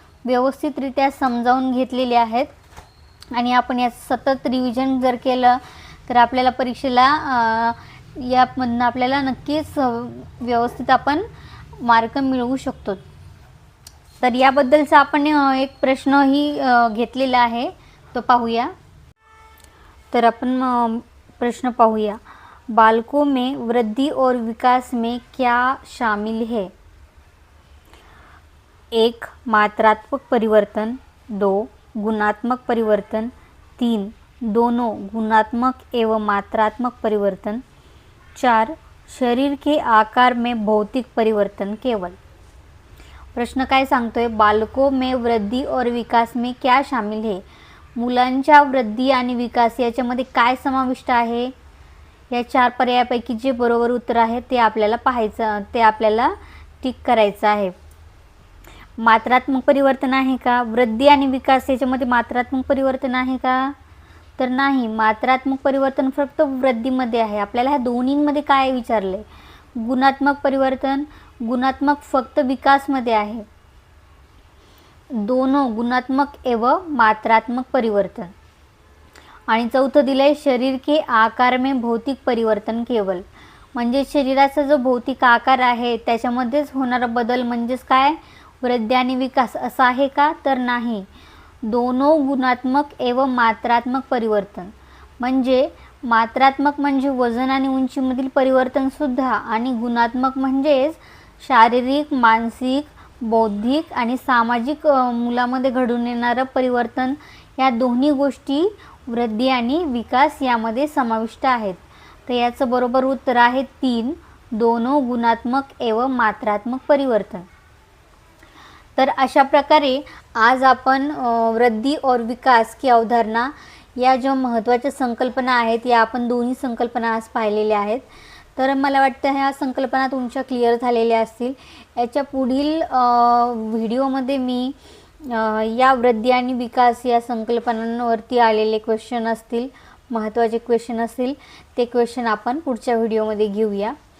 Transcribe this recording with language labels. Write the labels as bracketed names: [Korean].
[Marathi] व्यवस्थितरित्या समजावून घेतलेले आहेत आणि आपण याचं सतत रिव्हिजन जर केलं तर आपल्याला परीक्षेला यामधनं आपल्याला नक्कीच व्यवस्थित आपण मार्क मिळवू शकतो. तर याबद्दलचा आपण एक प्रश्नही घेतलेला आहे, तो पाहूया. तर आपण प्रश्न पाहूया. [Hindi] बालकों में वृद्धि और विकास में क्या शामिल है? 1. मात्रात्मक परिवर्तन, 2. गुणात्मक परिवर्तन, 3. दोनों गुणात्मक एवं मात्रात्मक परिवर्तन, 4. शरीर के आकार में भौतिक परिवर्तन केवल. [Marathi] प्रश्न काय सांगतोय? [Hindi] बालकों में वृद्धि और विकास में क्या शामिल है? [Marathi] मुलांच्या वृद्धी आणि विकास याच्यामध्ये काय समाविष्ट आहे? या 4 पर्यायापैकी जे बरोबर उत्तर आहे ते आपल्याला पाहायचं, ते आपल्याला टिक करायचं आहे. मात्रात्मक परिवर्तन आहे का? वृद्धी आणि विकास याच्यामध्ये मात्रात्मक परिवर्तन आहे का? तर नाही. मात्रात्मक परिवर्तन फक्त वृद्धीमध्ये आहे. आपल्याला ह्या दोन्हींमध्ये काय विचारले? गुणात्मक परिवर्तन, गुणात्मक फक्त विकासमध्ये आहे. [Hindi] दोनों गुणात्मक एवं मात्रात्मक परिवर्तन. [Marathi] आणि चौथं दिलंय [Hindi] शरीर के आकार में भौतिक परिवर्तन केवल. [Marathi] म्हणजे शरीराचा जो भौतिक आकार आहे त्याच्यामध्येच होणारा बदल म्हणजेच काय? वृद्धी आणि विकास असं आहे का? तर नाही. [Hindi] दोनों गुणात्मक एवं मात्रात्मक परिवर्तन [Marathi] म्हणजे मात्रात्मक म्हणजे वजन आणि उंचीमधील परिवर्तनसुद्धा आणि गुणात्मक म्हणजेच शारीरिक, मानसिक, बौद्धिक आणि सामाजिक मुलामध्ये घडून येणारं परिवर्तन. या दोन्ही गोष्टी वृद्धी आणि विकास यामध्ये समाविष्ट आहेत. तर याचं बरोबर उत्तर आहे 3. [Hindi] दोनों गुणात्मक एवं मात्रात्मक परिवर्तन. [Marathi] तर अशा प्रकारे आज आपण [Hindi] वृद्धि और विकास की अवधारणा [Marathi] या ज्या महत्त्वाच्या संकल्पना आहेत या आपण दोन्ही संकल्पना आज पाहिलेल्या आहेत. तर मला वाटतं ह्या संकल्पना तुमच्या क्लिअर झालेल्या असतील. याच्या पुढील व्हिडिओमध्ये मी या वृद्धी आणि विकास या संकल्पनांवरती आलेले क्वेश्चन असतील, महत्त्वाचे क्वेश्चन असतील, ते क्वेश्चन आपण पुढच्या व्हिडिओमध्ये घेऊया.